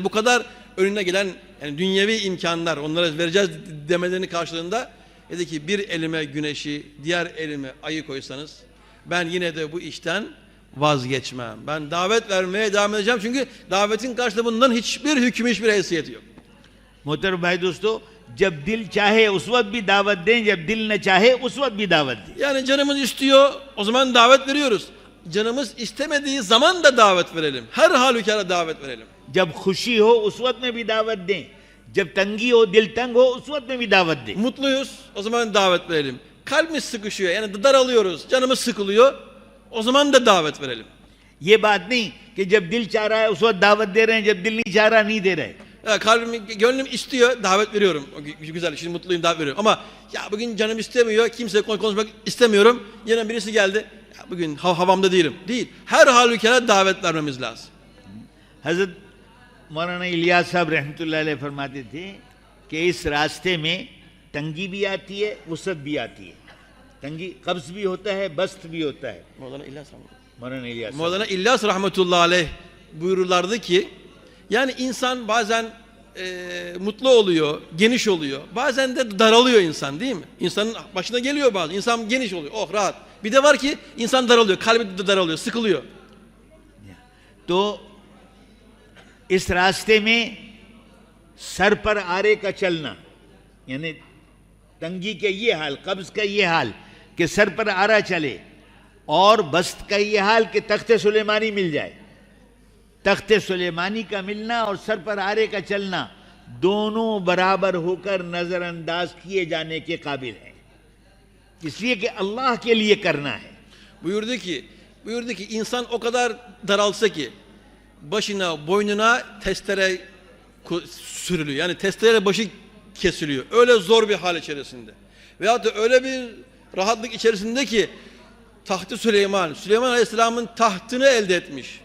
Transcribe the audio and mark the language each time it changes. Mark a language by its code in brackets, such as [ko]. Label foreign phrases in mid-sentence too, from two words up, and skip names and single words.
[tr] Bu kadar önüne gelen yani dünyevi imkanlar, onlara vereceğiz demelerini karşılığında dedi ki bir elime güneşi, diğer elime ayı koysanız ben yine de bu işten vazgeçmem. Ben davet vermeye devam edeceğim çünkü davetin karşılığında bundan hiçbir hüküm, hiçbir haysiyeti yok. [hi] मोहतरम भाई दोस्तों, जब दिल चाहे उस वक्त भी दावत दें, जब दिल न चाहे उस वक्त भी दावत दें. [tr] Yani canımız istiyor, o zaman davet veriyoruz. Canımız istemediği zaman da davet verelim. Her halükarda davet verelim. [hi] जब खुशी हो उस वक्त में भी दावत दें, जब तंगी हो, दिल तंग हो, उस वक्त में भी दावत दें. [tr] Mutluyuz, o zaman davet verelim. Kalbimiz sıkışıyor, yani daralıyoruz, canımız sıkılıyor, o zaman da davet verelim. [hi] ये बात नहीं कि जब दिल चाह रहा है उस वक्त दावत दे रहे हैं, जब दिल नहीं चाह रहा नहीं दे रहे. [tr] Ya gönlüm istiyor, davet veriyorum. Güzel, şimdi mutluyum, davet veriyorum. Ama ya bugün canım istemiyor, kimse konuşmak istemiyorum. Yine birisi geldi, ya bugün havamda değilim. Değil. Her halükarda davet vermemiz lazım. [hi] हजरत मौलाना इलियास साहब [ar] رحمة الله عليه [hi] फरमाते थे कि इस रास्ते में तंगी भी आती है, वसत भी आती है. तंगी कब्ज भी होता है, बस्त भी होता है. [tr] Mevlana İlyas [ar] رحمة الله عليه [tr] buyururlardı ki yani insan bazen mutlu oluyor, geniş oluyor. Bazen de daralıyor insan, değil mi? İnsanın başına geliyor bazen. İnsan geniş oluyor, oh rahat. Bir de var ki insan daralıyor, kalbi de daralıyor, sıkılıyor. [hi] तो इस रास्ते में सर पर आरे का चलना, यानी तंगी के ये हाल, कब्ज का ये हाल कि सर पर आरा चले, और बस्त का ये हाल कि तख्ते सुलेमानी मिल जाए. तख्ते सुलेमानी का मिलना और सर पर आरे का चलना दोनों बराबर होकर नजरअंदाज किए जाने के काबिल हैं, इसलिए कि अल्लाह के लिए करना है. [tr] Buyurdu ki insan o kadar daralsa ki başına, boynuna testere sürülüyor. Yani testereyle başı kesiliyor. Öyle zor bir hal içerisinde. Veyahut da öyle bir rahatlık içerisinde ki tahtı Süleyman Aleyhisselam'ın tahtını elde etmiş.